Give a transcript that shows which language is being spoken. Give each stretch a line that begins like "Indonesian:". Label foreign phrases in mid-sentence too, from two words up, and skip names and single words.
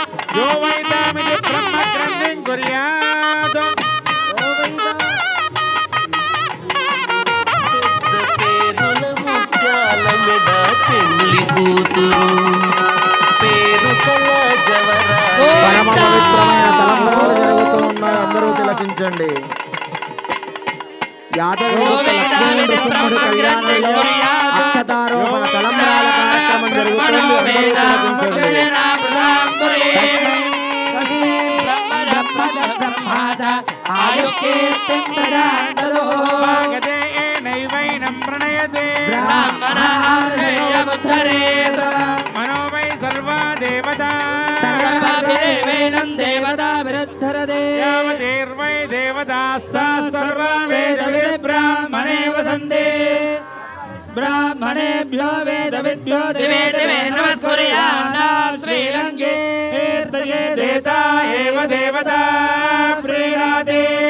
Sanskrit: यो वैतामिति ब्रह्मग्रन्थिं कुर्यात्
Telugu: పేరుల ముత్యాల మెడ పెళ్లి కూతురు పేరు కల పరమ పవిత్రమైన తలంబ్రాలు జరుగుతూ ఉన్నాయి. అందరూ తిలకించండి. యాదగిరి లక్ష్మీ కళ్యాణంలో అక్షతారోపణ తలంబ్రాల కార్యక్రమం జరుగుతుంది. అందరూ తిలకించండి.
Sanskrit: नैवैनं प्रणयते मनो वै सर्वा देवता यावदेर्वै देवतास्ता सर्वा वेदविद्ब्राह्मणे वसन्ते ब्राह्मणेभ्यो वेदविद्भ्यो दिवे दिवे नमस्कुर्यान्ना श्रीरङ्गे देवता एव देवता प्रीणाते